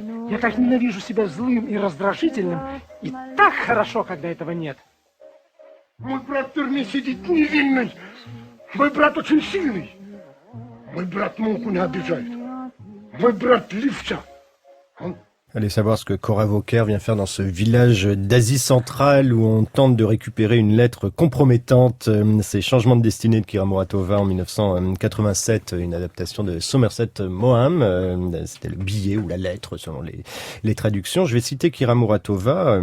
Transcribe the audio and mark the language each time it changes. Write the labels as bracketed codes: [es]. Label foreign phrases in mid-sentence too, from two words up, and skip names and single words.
[ru] Я так ненавижу себя злым и раздражительным, и так хорошо, когда этого нет. Мой брат в тюрьме сидит невинный. Мой брат очень сильный. Мой брат муку не обижает. Мой брат левча. Он... [fr] Allez savoir ce que Cora Vauquer vient faire dans ce village d'Asie centrale où on tente de récupérer une lettre compromettante. C'est Changement de destinée de Kira Muratova en 1987, une adaptation de Somerset Maugham. C'était le billet ou la lettre selon les traductions. Je vais citer Kira Muratova.